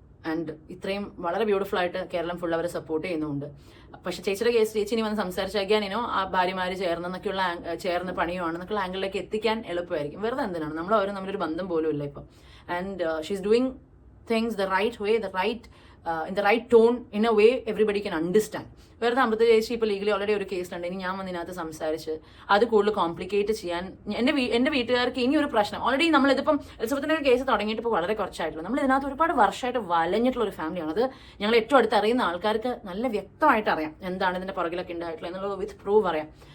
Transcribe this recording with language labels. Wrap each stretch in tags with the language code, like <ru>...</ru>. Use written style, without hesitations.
<ml>And ഇത്രയും വളരെ beautiful ആയിട്ട് കേരളം ഫുൾ അവരെ സപ്പോർട്ട് ചെയ്യുന്നുണ്ട്. പക്ഷെ ചേച്ചിയുടെ കേസ് ചേച്ചി ഇനി വന്ന് സംസാരിച്ചാൽ ആ ഭാര്യമാര് ചേർന്ന് പണിയുവാണെന്നൊക്കെയുള്ള ആംഗിളിലേക്ക് എത്തിക്കാൻ എളുപ്പമായിരിക്കും. വെറുതെ എന്തിനാണ് നമ്മൾ അവരും നമ്മളൊരു ബന്ധം പോലും ഇല്ല ഇപ്പം.</ml> <en>And she's doing things the right way, in the right tone, in a way everybody can understand.</en> <ml>വെറുതെ അമൃത ചേച്ചി ഇപ്പോൾ ലീഗലി ഓൾറെഡി ഒരു കേസിലുണ്ട്, ഇനി ഞാൻ വന്നിനകത്ത് സംസാരിച്ച് അത് കൂടുതൽ കോംപ്ലിക്കേറ്റ് ചെയ്യാൻ എൻ്റെ വീട്ടുകാർക്ക് ഇനി ഒരു പ്രശ്നം. ഓൾറെഡി നമ്മളിതിപ്പം എലിസബത്തിന്റെ കേസ് തുടങ്ങിയിട്ട് ഇപ്പോൾ വളരെ കുറച്ചായിട്ടുള്ളൂ. നമ്മൾ ഇതിനകത്ത് ഒരുപാട് വർഷമായിട്ട് വലഞ്ഞിട്ടുള്ള ഒരു ഫാമിലിയാണ്. അത് ഞങ്ങൾ ഏറ്റവും അടുത്ത് അറിയുന്ന ആൾക്കാർക്ക് നല്ല വ്യക്തമായിട്ട് അറിയാം എന്താണ് ഇതിന്റെ പുറകിലൊക്കെ ഉണ്ടായിട്ടുള്ളത് എന്നുള്ളത് വിത്ത് പ്രൂവ് അറിയാം.</ml>